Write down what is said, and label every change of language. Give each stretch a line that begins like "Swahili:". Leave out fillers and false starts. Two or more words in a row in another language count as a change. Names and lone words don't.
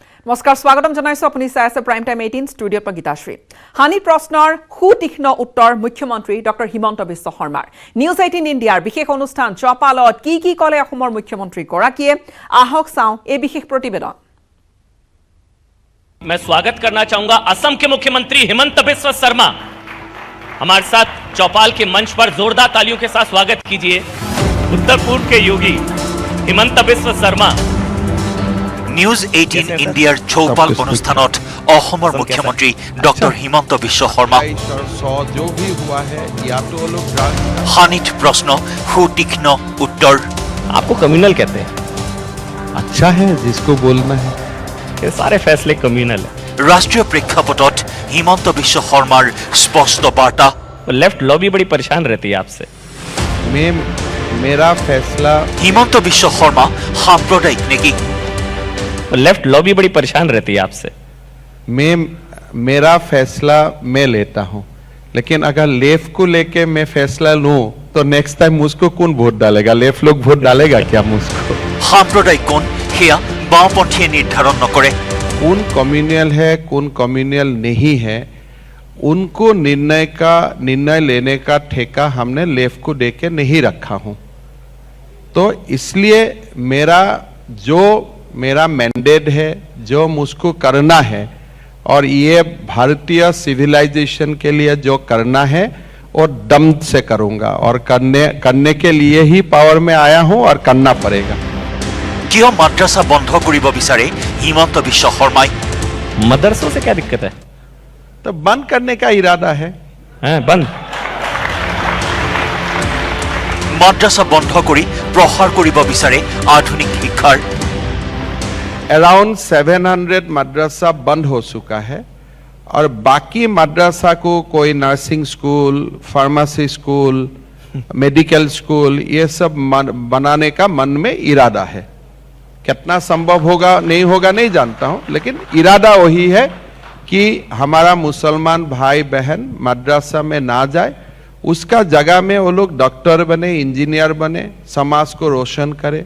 Assamese: নমস্কাৰ স্বাগতম জনাইছো আপুনি চাই আছে
English: prime time
Assamese: 18 ষ্টুডিঅ'ৰ পৰা গীতাশ্ৰী হানি প্ৰশ্নৰ সুতীক্ষ্ণ উত্তৰ মুখ্যমন্ত্ৰী ডক্টৰ হিমন্ত বিশ্ব শৰ্মাৰ নিউজ 18 ইণ্ডিয়াৰ বিশেষ অনুষ্ঠান চপালত কি কলে অসমৰ মুখ্যমন্ত্ৰী গৰাকীয়ে আহক চাও এই বিশেষ প্ৰতিবেদন
Hindi: मैं स्वागत करना चाहूंगा असम के मुख्यमंत्री हिमंत बिस्व शर्मा हमारे साथ चौपाल के मंच पर जोरदार तालियों के साथ स्वागत कीजिए उत्तर पूर्व के योगी हिमंत बिस्व शर्मा
Assamese: নিউজ 18 ইণ্ডিয়াৰ চৌপাল অনুষ্ঠানত অসমৰ মুখ্যমন্ত্ৰী ডক্টৰ হিমন্ত বিশ্ব শৰ্মা হানিত প্ৰশ্ন সুতীক্ষ্ণ উত্তৰ
Hindi: आपको कम्युनल कहते हैं अच्छा है जिसको बोलना है ये सारे फैसले कम्युनल है
Assamese: ৰাষ্ট্ৰীয় প্ৰেক্ষাপটত হিমন্ত বিশ্ব শৰ্মাৰ স্পষ্ট বাৰ্তা
English: left lobby
Hindi: बड़ी परेशान रहती है आपसे मेरा फैसला
Assamese: হিমন্ত বিশ্ব শৰ্মা সাম্প্ৰদায়িক নেকি
English: left lobby
Hindi: बड़ी परेशान रहती है आपसे मेरा फैसला मैं लेता हूं लेकिन अगर लेफ्ट को लेके मैं फैसला लूं तो
English: next time
Hindi: मुझको कौन वोट डालेगा लेफ्ट लोग वोट डालेगा क्या मुझको
Assamese: সাম্প্ৰদায়িক কোন সেয়া বাওঁপন্থীয়ে নিৰ্ধাৰণ নকৰে
Hindi: कौन कम्युनल है कौन कम्युनल नहीं है उनको निर्णय लेने का ठेका हमने लेफ्ट को देके नहीं रखा हूं तो इसलिए मेरा मैंडेट है जो मुझको करना है और ये भारतीय सिविलाइजेशन के लिए जो करना है और दम से करूंगा और करने के लिए ही पावर में आया हूं और करना पड़ेगा
Assamese: কিয় মাদ্ৰাছা বন্ধ কৰিব বিচাৰে হিমন্ত বিশ্ব শৰ্মাই
Hindi: मदरसों से क्या दिक्कत है तो बंद करने का इरादा है बंद
Assamese: মাদ্ৰাছা বন্ধ কৰি প্ৰসাৰ কৰিব বিচাৰে আধুনিক শিক্ষাৰ
Hindi: अराउंड 700 मदरसा बंद हो चुका है और बाकी मदरसा को कोई
English: nursing school pharmacy school medical school
Hindi: ये सब बनाने का मन में इरादा है कितना संभव होगा नहीं जानता हूं लेकिन इरादा वही है कि हमारा मुसलमान भाई बहन मदरसा में ना जाए उसका जगह में वो लोग डॉक्टर बने इंजीनियर बने समाज को रोशन करे